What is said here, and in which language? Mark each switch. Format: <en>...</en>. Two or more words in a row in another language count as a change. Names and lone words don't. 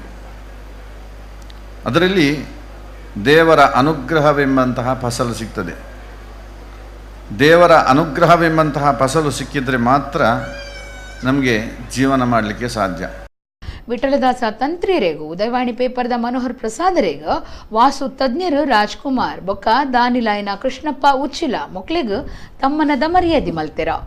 <kn>ಅದರಲ್ಲಿ ದೇವರ ಅನುಗ್ರಹವೆಂಬಂತಹ ಫಸಲು ಸಿಗ್ತದೆ. ದೇವರ ಅನುಗ್ರಹವೆಂಬಂತಹ ಫಸಲು ಸಿಕ್ಕಿದರೆ ಮಾತ್ರ ನಮಗೆ ಜೀವನ ಮಾಡಲಿಕ್ಕೆ ಸಾಧ್ಯ.</kn> <tcy>ವಿಠಲದಾಸ ತಂತ್ರಿರೇಗು ಉದಯವಾಣಿ ಪೇಪರ್ದ ಮನೋಹರ್ ಪ್ರಸಾದರೇಗ ವಾಸು ತಜ್ಞರು ರಾಜ್ಕುಮಾರ್ ಬೊಕ್ಕ ದಾನಿಲಾಯನ ಕೃಷ್ಣಪ್ಪ ಉಚ್ಚಿಲ ಮೊಕ್ಲೆಗ್ ತಮ್ಮನದ ಮರ್ಯಾದೆ ಮಲ್ತೆರ.</tcy>